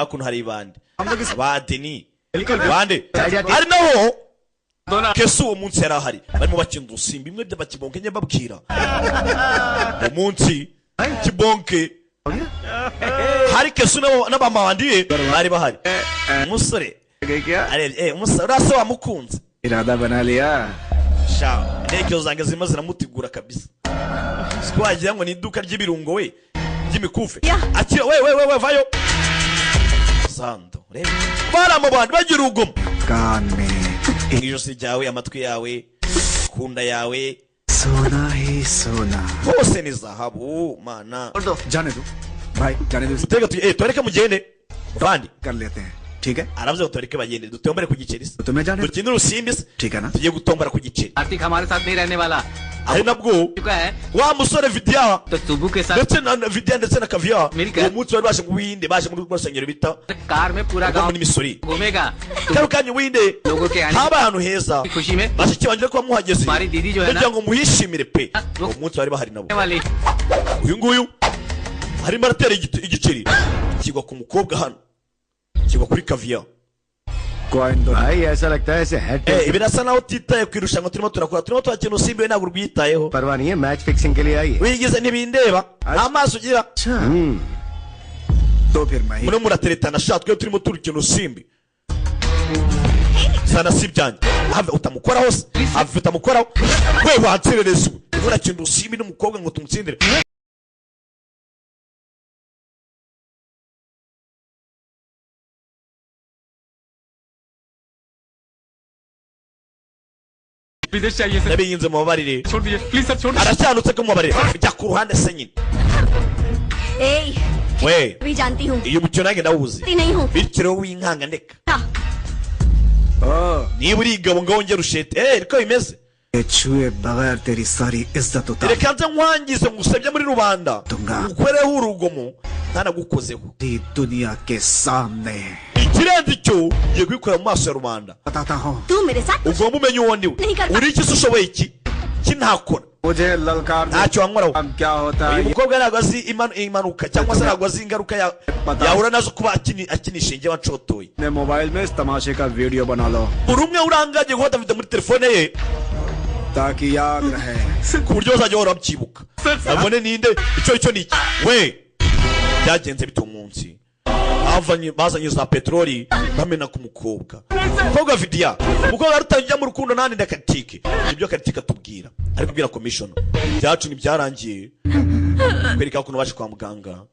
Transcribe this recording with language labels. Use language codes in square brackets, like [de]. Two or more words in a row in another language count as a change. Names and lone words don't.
[rw] hakuno hari ibandi abadeni bande ari naho kesu uwo munsi yari ahari barimo bakina udusimba bimwe by'abakibonke njye mbabwira uwo munsi kibonke hari kesu n'abamawandi bari bahari umusore umusore urasa wamukunze [hi] इरादा बना लिया [rw] sha intege zanjye zirimo ziramutegura kabisa siko wagira ngo ni iduka ry'ibirungo we ry'imikufe akira we vayo sando reba bara mu bantu bagira urugomo [hi] कान में [rw] ijosi ryawe amatwi yawe kunda yawe [hi] सोना ही सोना [rw] hose ni zahabu mana [hi] जाने दो भाई जाने दो [rw] utega tureke mugende bandi [hi] कर लेते हैं ठीक है [rw] aravuze ngo tureke bagende dutombere ku giceri se [hi] तुम्हें जाने दो [rw] dukine urusimbi se [hi] ठीक है ना [rw] tugiye gutombora ku giceri [hi] कार्तिक हमारे साथ नहीं रहने वाला [rw] ari nabwo [hi] चुका है [rw] wa musore vidiya [hi] तो सुबु के साथ [rw] ndetse na vidiya ndetse na kaviya Milka. uwo munsi bari baje mu buhinde baje muri rwo rusengero bita [hi] कार में पूरा [rw] rwo [hi] गांव [rw] muri misori [hi] घूमेगा [rw] kano kanya ubuhinde [hi] लोगों के आने [rw] haba ahantu heza [hi] की खुशी में [rw] bashiki banjye kuba muhageze [hi] हमारी दीदी जो है ना [rw] kugira ngo muhishimire pe [hi] वो [rw] uwo munsi bari bahari nabo [hi] वाली [rw] uyu nguyu arimo aratera igiceri kigwa ku mukobwa hano kigwa kuri kaviya [hi] कॉइन दो भाई ऐसा लगता है ऐसे हेड [rw] birasa naho utitaye ku irushanwa turimo turakora turimo turakina usimbi we ntabwo urwitayeho [hi] परवाह नहीं है [en] match fixing [hi] के लिए आई है [rw] wigize ntibindeba nta maso ugira [hi] तो फिर मैं ही [rw] murimo murateretana sha twe turimo turukina usimbi sana si ibyanjye have utamukoraho se have utamukoraho we wanserereza ubu urimo urakina usimbi n'umukobwa ngo tumutsindire [hi] विदेश चाहिए सर [rw] nabiyinze mubabarire [hi] छोड़ दीजिए प्लीज सर छोड़ [rw] aracyanutse ko mubabarire jya ku ruhande se nyine ए we [hi] भी जानती हूँ [rw] iyo mukino nanjye ndawuzi [hi] नहीं हूँ [rw] bityo rero winkanga ndeka ओह, niba uri igabo ngo wongere ushete niko bimeze [hi] ये छुए बगैर तेरी सारी इज्जत उतार [rw] reka nze nkwangize ngusebye muri rubanda Tunga. ukoreho urugomo ntanagukozeho [hi] दी दुनिया के सामने [rw] ikirenze icyo ugiye kubikora mu maso ya rubanda [hi] बताता हूँ तू मेरे साथ [rw] ugomba umenya uwo ndiwe [hi] नहीं कर [rw] uri iki se ushoboye iki ntakora [hi] मुझे ललकार दो। [rw] ntacyo wankoraho [hi] अब क्या होता [rw] uyu [hi] है [rw] mukobwa ntabwo azi impanuka cyangwa se ntabwo azi ingaruka yahura nazo kuba akinisha inge wacotoye [hi] अपने मोबाइल में इस तमाशे का वीडियो बना लो [rw] buri umwe urangaje gufata video muri telefone ye [hi] ताकि याद रहे [rw] ku buryo bazajya bahora babyibuka babone ninde icyo ni iki we byagenze bite umunsi bazanye za peteroli bamena ku mukobwa umukobwa vidiya umukobwa arutangira mu rukundo nani na Karitike nibyo Karitike atubwira ari kubwira commission byacu ntibyarangiye kwereka ukuntu baje kwa muganga